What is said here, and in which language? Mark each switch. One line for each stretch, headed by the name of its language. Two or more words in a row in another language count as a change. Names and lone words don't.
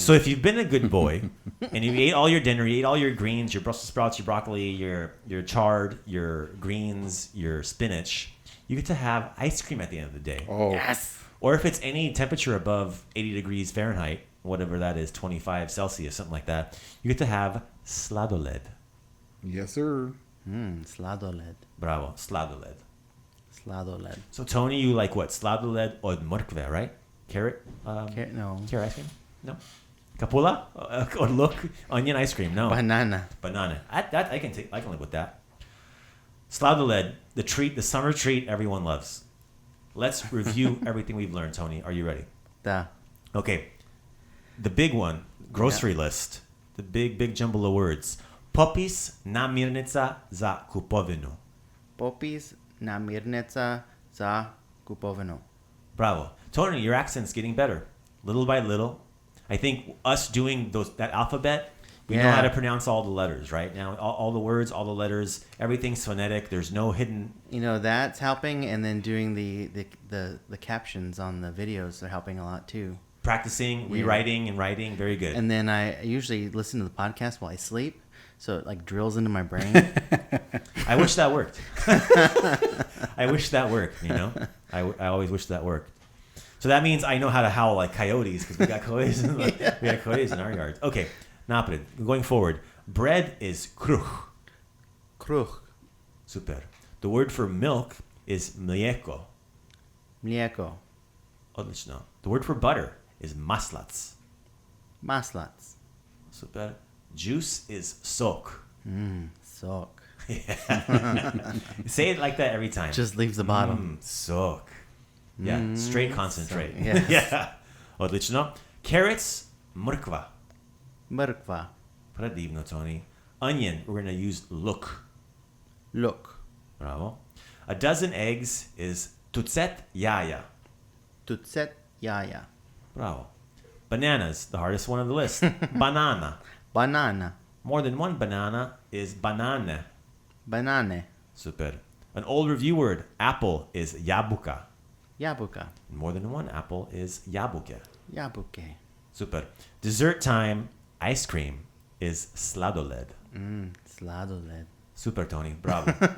English: So if you've been a good boy and you ate all your dinner, you ate all your greens, your Brussels sprouts, your broccoli, your chard, your greens, your spinach, you get to have ice cream at the end of the day. Oh, Yes. Or if it's any temperature above 80 degrees Fahrenheit, whatever that is, 25 Celsius, something like that, you get to have sladoled. yes, sir. Sladoled. Bravo, sladoled. Sladoled. So Tony, you like what?
Croatian: Sladoled od mrkve,
English: right? Carrot? No. Carrot ice cream? No. Kapula? Or look, onion ice cream? No. Banana. Banana. I can live with that. Sladoled, the treat, the summer treat everyone loves. Let's review everything we've learned, Tony. Are you ready? Da. Okay. The big one, grocery list. The big jumble of words.
Croatian: Popis, namirnica za kupovinu. Popis, namirnica za kupovinu.
English: Bravo. Tony, your accent's getting better. Little by little. I think us doing that alphabet, we know Yeah. how to pronounce all the letters, right? Now, all the words, all the letters, everything's phonetic. There's no hidden... You know, that's helping, and then doing the captions on the videos are helping a lot too. Practicing, rewriting, and writing. Very good. And then I usually listen to the podcast while I sleep, so it like drills into my brain. I wish that worked. I wish that worked, you know? I always wish that worked. So that means I know how to howl like coyotes, because we got coyotes we got coyotes in our yards. Okay, napred. Going forward. Bread is kruh. Kruh. Super. The word for milk is mlijeko. Mlijeko. Odlično. The word for butter is maslac. Maslats. Super. Juice is sok. Sok. Yeah. Say it like that every time. Just leaves the bottle. Sok. Yeah, straight concentrate. Yes. Yeah. Odlično. Carrots, mrkva. Mrkva. Predivno, Tony. Onion, we're going to use look. Look. Bravo. A dozen eggs is
Croatian: tucet, jaja. Tucet, jaja.
English: Bravo. Bananas, the hardest one on the list. Banana. Banana. More than one banana is banane. Banane. Super. An old review word, apple, is jabuka. Jabuka. More than one apple is jabuke. Jabuke. Super. Dessert time, ice cream, is slado. Slado. Super, Tony. Bravo.